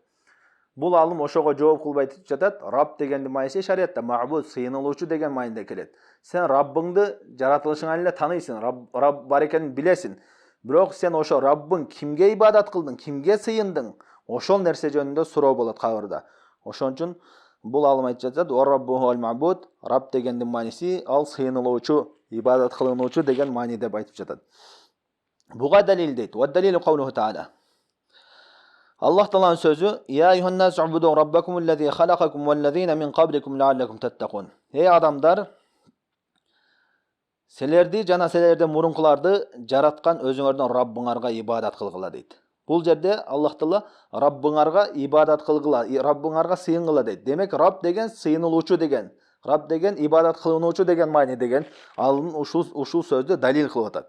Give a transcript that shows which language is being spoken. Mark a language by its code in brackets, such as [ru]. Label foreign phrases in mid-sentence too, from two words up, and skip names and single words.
[ky] Бул алым ошого жооп кылбай айтып жатат. Рабб дегендин мааниси шариятта ма'буд, сыйынылуучу деген мааниде келет. Сен Раббыңды жаратылышыңан эле таныйсың, Рабб бар экенин билесиң. Бирок сен ошо Раббың кимге ибадат кылдың, кимге сыйындың, ошол нерсе жөнүндө суроо болот кабырда. Ошон үчүн бул алым айтып жатат. [ar] "والرب هو المعبود", [ky] Рабб дегендин мааниси ал сыйынылуучу, ибадат кылынуучу деген маани деп айтып жатат. Буга далил дейт. [ar] "والدليل قوله تعالى". [ky] Аллах Тааланын сөзү: [ar] "يا أيها الناس اعبدوا ربكم الذي خلقكم والذين من قبلكم لعلكم تتقون". [ky] Эй адамдар, силерди жана силерден мурункуларды жараткан өзүңөрдүн Раббыңарга ибадат кылгыла дейт. Бул жерде Аллах Таала Раббыңарга ибадат кылгыла, Раббыңарга сыйынгыла дейт. Демек Рабб деген сыйынылуучу деген, Рабб деген ибадат кылынуучу деген маани деген алын ушул сөздү далил кылып атат.